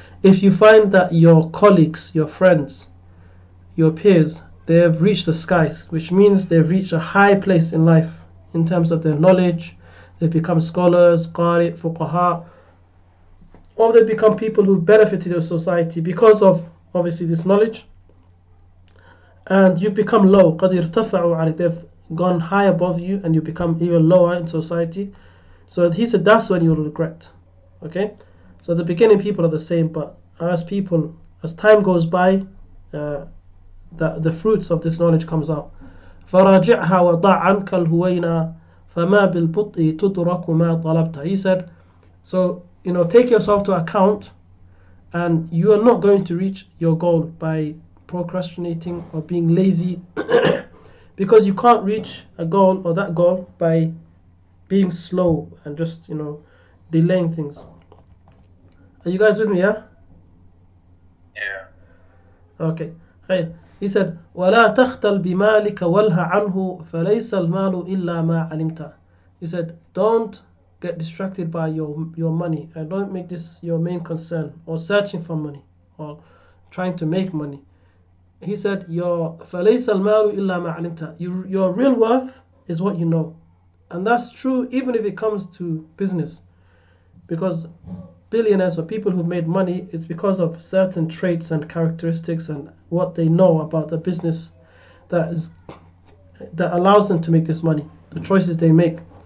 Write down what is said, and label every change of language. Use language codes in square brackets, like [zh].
[en] If you find that your colleagues, your friends, your peers, they have reached the skies, which means they've reached a high place in life in terms of their knowledge, they've become scholars, qari, fuqaha, or they've become people who benefited your society because of obviously this knowledge, and you've become low, [ar] قَدْ ارْتَفَعُوا عَلَيْكَ, [en] they've gone high above you and you become even lower in society. So he said that's when you'll regret. Okay, so at the beginning people are the same, but as time goes by, the fruits of this knowledge comes out. [ar] فراجعها وضع عنك الهوينا فما بالبطء تدرك ما طلبت. [en] He said, so take yourself to account, and you are not going to reach your goal by procrastinating or being lazy because you can't reach a goal or that goal by being slow and just delaying things. Are you guys with me? Yeah, okay. He said, [ar] وَلَا تَخْتَلْ بِمَالِكَ وَلْهَ عَنْهُ فَلَيْسَ الْمَالُ إِلَّا مَا عَلِمْتَ. [en] He said, don't get distracted by your money, and don't make this your main concern, or searching for money or trying to make money. He said, [ar] فَلَيْسَ الْمَالُ إِلَّا مَا عَلِمْتَ. [en] Your real worth is what you know. And that's true even if it comes to business, because billionaires or people who've made money, it's because of certain traits and characteristics and what they know about the business that allows them to make this money, the choices they make.